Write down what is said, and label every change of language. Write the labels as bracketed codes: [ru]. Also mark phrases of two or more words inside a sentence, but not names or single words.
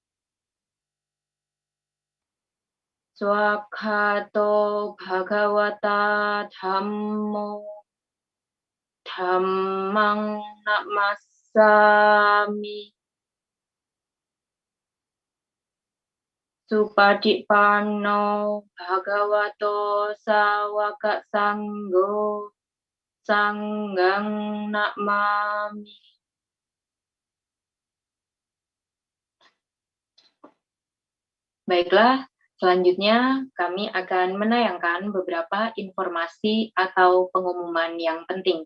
[pi] Swakhato Bhagavata Dhammo Dhammang Namasami Supadipanno Bhagavato Sawaka Sanggo Sanggang Namami. [id] Baiklah, selanjutnya kami akan menayangkan beberapa informasi atau pengumuman yang penting.